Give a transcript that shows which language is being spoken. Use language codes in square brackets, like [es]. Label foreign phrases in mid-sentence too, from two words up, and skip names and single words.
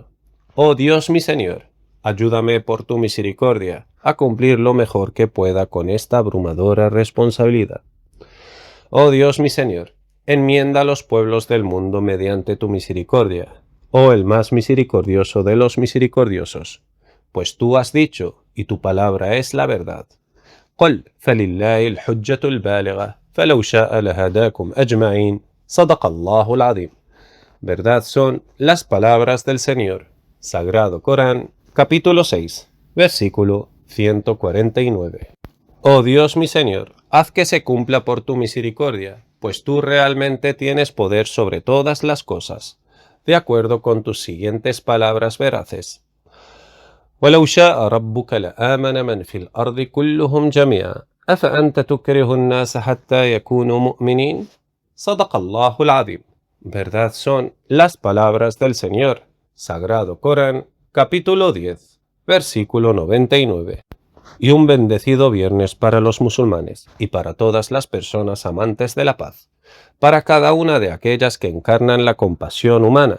[es] Oh Dios mi Señor, ayúdame por tu misericordia a cumplir lo mejor que pueda con esta abrumadora responsabilidad. Oh Dios mi Señor, enmienda a los pueblos del mundo mediante tu misericordia, oh el más misericordioso de los misericordiosos, pues tú has dicho, y tu palabra es la verdad. [ar] قل فلله الحجة البالغة فلو شاء لهداكم أجمعين صدق الله العظيم. [es] Verdad son las palabras del Señor. Sagrado Corán, capítulo 6, versículo 149. Oh Dios mi Señor, haz que se cumpla por tu misericordia, pues tú realmente tienes poder sobre todas las cosas, de acuerdo con tus siguientes palabras veraces. [ar] ولو شاء ربك لآمن من في الأرض كلهم جميعا أفأنت تكره الناس حتى يكونوا مؤمنين صدق الله العظيم. [es] Verdad son las palabras del Señor. Sagrado Corán, capítulo 10, Versículo 99. Y un bendecido viernes para los musulmanes y para todas las personas amantes de la paz, para cada una de aquellas que encarnan la compasión humana.